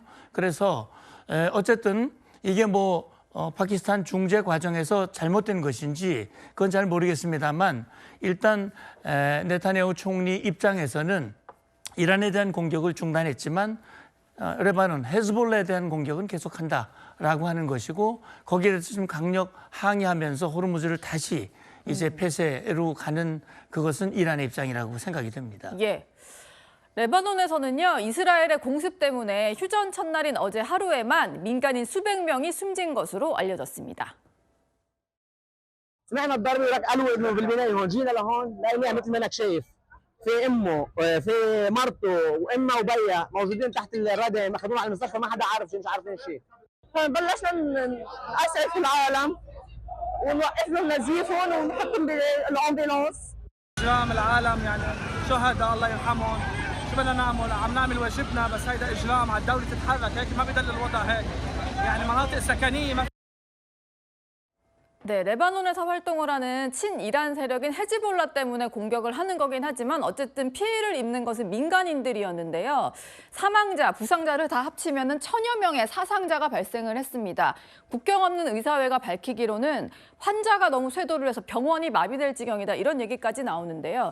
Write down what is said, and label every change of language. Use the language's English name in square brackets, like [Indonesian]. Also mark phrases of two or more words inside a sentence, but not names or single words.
[Korean] 그래서 어쨌든 이게 뭐 파키스탄 중재 과정에서 잘못된 것인지 그건 잘 모르겠습니다만 일단 네타냐후 총리 입장에서는 이란에 대한 공격을 중단했지만 레바논, 헤즈볼라에 대한 공격은 계속한다라고 하는 것이고 거기에 대해서 좀 강력 항의하면서 호르무즈를 다시 이제 폐쇄로 가는 그것은 이란의 입장이라고 생각이 됩니다. 예. 레바논에서는요, 이스라엘의 공습 때문에 휴전 첫날인 어제 하루에만 민간인 수백 명이 숨진 것으로 알려졌습니다. [Arabic] سمعنا الضرب قالوا انه بالبنايه هون جينا لهون لقيناها مثل ما انك شايف في امه في مرته وامها وبيها موجودين تحت الردم اخذوهم على المستشفى ما حدا عارف شيء مش عارفين شيء بلشنا نسعف العالم ونوقف لهم نزيفهم ونحطهم بالامبولانس اجرام العالم يعني شهداء الله يرحمهم شو بدنا نعمل عم نعمل واجبنا بس هيدا اجرام على الدوله تتحرك هيك ما بدل الوضع هيك يعني مناطق سكنيه [Korean] 네, 레바논에서 활동을 하는 친이란 세력인 헤즈볼라 때문에 공격을 하는 거긴 하지만 어쨌든 피해를 입는 것은 민간인들이었는데요. 사망자, 부상자를 다 합치면 1000여 명의 사상자가 발생을 했습니다. 국경 없는 의사회가 밝히기로는 환자가 너무 쇄도를 해서 병원이 마비될 지경이다 이런 얘기까지 나오는데요.